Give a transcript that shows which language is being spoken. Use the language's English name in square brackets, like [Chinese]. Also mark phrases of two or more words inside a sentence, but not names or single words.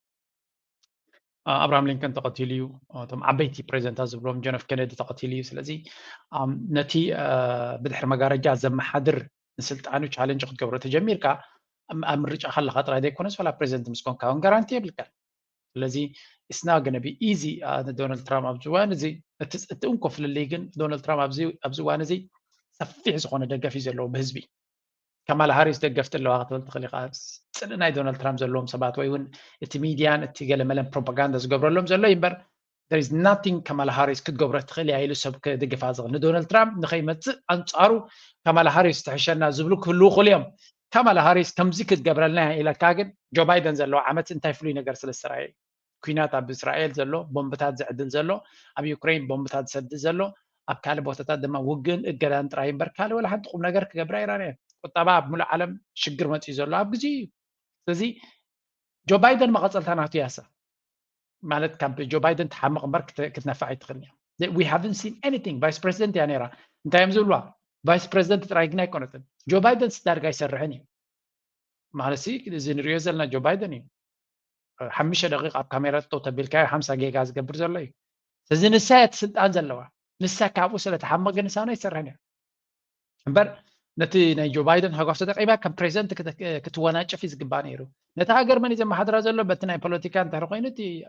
[Tigrinya] ኣብርሃም ሊንከን ተቐቲሉ እዩ እቶም ዓበይቲ ፕሬዚደንታት ዝብሎም ጆን ኤፍ ኬነዲ ተቐቲሉ እዩ ስለዚ ነቲ ብድሕሪ መጋረጃ ዘመሓድር ንስልጣኑ ቻሌንጅ ክትገብሮ ተጀሚርካ ኣብ ምርጫ ከለካ ጥራይ ዘይኮነስ ዋላ ፕሬዚደንት ምስ ኮንካ እውን ጋራንቲ የብልካ ስለዚ [English] it's not going to be easy [Tigrinya] ዶናልድ ትራምፕ ኣብዚ እዋን እዚ እቲ እንኮፍልለይ ግን ዶናልድ ትራምፕ ኣብዚ እዋን እዚ ሰፊሕ ዝኾነ ደገፍ እዩ ዘለዎ ብህዝቢ ካማላ ሃሪስ ደገፍቲ ኣለዋ ክትብል ትኽእል ኢኻ ፅልእ ናይ ዶናልድ ትራምፕ ዘለዎም ሰባት ወይ እውን እቲ ሚድያን እቲ ገለመለን ፕሮፓጋንዳ ዝገብረሎም ዘሎ እዩ እምበር [English] there is nothing [Tigrinya] ካማላ ሃሪስ ክትገብሮ ትኽእል እያ ኢሉ ሰብ ክድግፋ ዝኽእል ንዶናልድ ትራምፕ ንኸይመፅእ ኣንፃሩ ካማላ ሃሪስ ትሕሸና ዝብሉ ክህልው ይኽእሉ እዮም ካማላ ሃሪስ ከምዚ ክትገብረልና ኢለካ ግን ጆ ባይደን ዘለዎ ዓመት እንታይ ፍሉይ ነገር ስለ ዝስራየ ኩናት ኣብ እስራኤል ዘሎ ቦምብታት ዝዕድል ዘሎ ኣብ ዩክሬን ቦምብታት ዝሰድድ ዘሎ ኣብ ካልእ ቦታታት ድማ ውግን እገዳን ጥራይ እምበር ካልእ ወላ ሓንቲ ቁም ነገር ክገብራ ይራንየ ቁጠባ ኣብ ሙሉእ ዓለም ሽግር መፅኡ ዘሎ ኣብ ግዜ እዩ ስለዚ ጆ ባይደን መቐፀልታ ናቱ ያሳ ማለት ካብ ጆ ባይደን ትሓምቕ እምበር ክትነፋዕ ይትኽእል እያ [English] we haven't seen anything [Tigrinya] ቫይስ ፕሬዚደንት እያ ነይራ እንታይ እዮም ዝብልዋ ቫይስ ፕሬዚደንት ጥራይ ግን ኣይኮነትን ጆ ባይደን ዳርጋ ይሰርሕን እዩ ማለት እዚ ንሪኦ ዘለና ጆ ባይደን እዩ 5 ደቂቃ ኣብ ካሜራ ጠው ተቢልካዮ 50 ጌጋ ዝገብር ዘሎ እዩ ስለዚ ንሳ እያ እቲ ስልጣን ዘለዋ ንሳ ካብኡ ስለተሓመቕ ግን ንሳና ይሰርሕን እያ እምበር ነቲ ናይ ጆ ባይደን ሃጓፍ ተጠቂማ ከም ፕሬዚደንት ክትወናጨፍ እዩ ዝግባእ ነይሩ ነቲ ሃገር መን እዩ ዘመሓድራ ዘሎ በቲ ናይ ፖለቲካ እንተሪ ኮይኑ እቲ